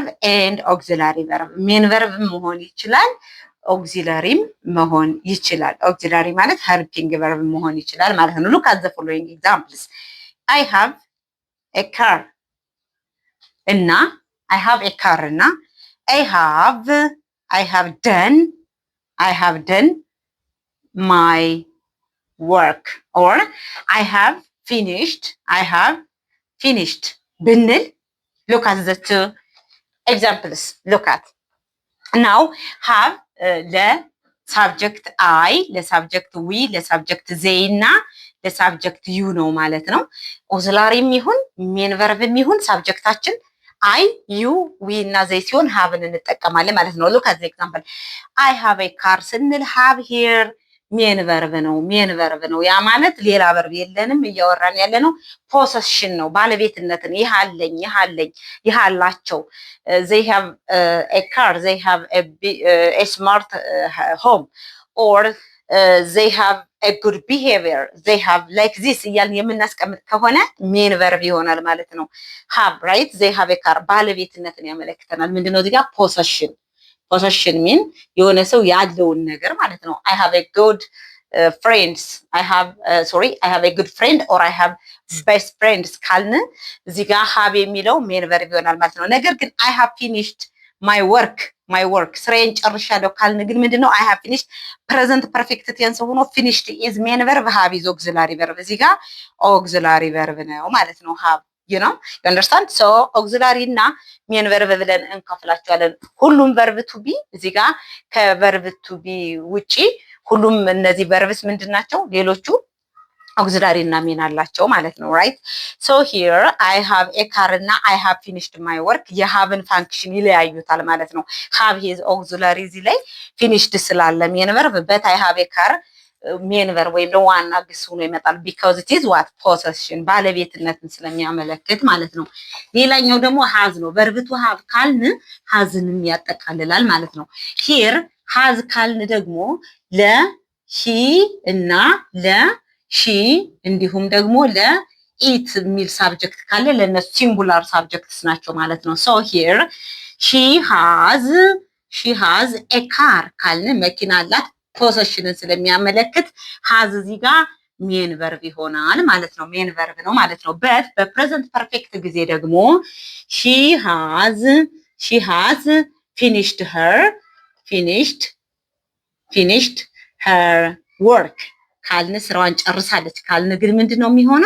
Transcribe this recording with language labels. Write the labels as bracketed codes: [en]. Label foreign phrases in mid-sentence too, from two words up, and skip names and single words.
[en] and auxiliary verb main verb [am] መሆን ይችላል፣ ኦግዚላሪም መሆን ይችላል። ኦግዚላሪ ማለት [en] helping verb [am] መሆን ይችላል ማለት ነው። [en] look at the following examples I have a car እና I have a car እና I have done my work or I have finished ብንል look at the two examples. Look at now have [am] ለሳብጀክት I ለሳብጀክት we ለሳብጀክት they እና ለሳብጀክት you ነው ማለት ነው። ኦግዚላሪም ይሁን [en] main verb [am] ይሁን ሳብጀክታችን [en] I you we [am] እና ዘይ ሲሆን ሃቭን እንጠቀማለን ማለት ነው። [en] look at example I have a car [am] ስንል [en] have here main verb [am] ነው። ያ ማለት ሌላ ቨርብ የለንም። እያወራን ያለ ነው ፖሰሽን ነው፣ ባለቤትነትን። ይህ አለኝ፣ ይህ አላቸው። [en] they have a car፣ they have a smart home or they have a good behavior, they have like this [am] እያልን የምናስቀምጥ ከሆነ ሜን ቨርብ ይሆናል ማለት ነው። [en] have right they have a car [am] ባለቤትነትን ያመለክተናል። ምንድነው እዚህ ጋር [en] possession mean [am] የሆነ ሰው ያለውን ነገር ማለት ነው። [en] I have a good friends I have a good friend or I have best friends [am] ካልን እዚህ ጋር [en] have የሚለው main verb [am] ይሆናል ማለት ነው። ነገር ግን [en] I have finished my work [am] ስራዬን ጨርሻለሁ ካልን ግን ምንድነው [en] I have finished present perfect tense ሆኖ finished is main verb have is auxiliary verb [am] እዚህ ጋር [en] auxiliary verb [am] ነው ማለት ነው። [en] have you understand so auxiliary [am] እና [en] main verb [am] ብለን እንከፍላቸዋለን። ሁሉም [en] verb to be [am] እዚህ ጋር ከ [en] verb to be [am] ውጪ ሁሉም እነዚህ verbs ምንድናቸው? ሌሎቹ auxiliary እና ሜን አላቸው ማለት ነው። [en] right so here I have a car [am] እና [en] I have finished my work [am] የሃቭን ፋንክሽን ይለያዩታል ማለት ነው። [en] have his auxiliary [am] እዚህ ላይ finished ስላለ [en] main verb but I have a car [am] ሜን verb ወይም ደግሞ ዋና ግስ ሆኖ ይመጣል [en] because it is what possession [am] ባለቤትነትን ስለሚያመለክት ማለት ነው። ሌላኛው ደግሞ has ነው። [en] verb to have [am] ካልን hasንም ያጠቃልላል ማለት ነው። here has ካልን ደግሞ ለ he እና ለ ሺ እንዲሁም ደግሞ ለኢት የሚል ሳብጀክት ካለ ለነሱ [en] singular subjects [am] ናቸው ማለት ነው። [en] so here she has a car [am] ካልን መኪና አላት ፖሰሽንን ስለሚያመለክት ሃዝ እዚህ ጋር [en] main verb [am] ይሆናል ማለት ነው። [en] main verb [am] ነው ማለት ነው። በት በፕሬዘንት ፐርፌክት ጊዜ ደግሞ [en] she has finished her work [am] ካልን ስራዋን ጨርሳለች ካልን ግን ምንድነው የሚሆነው?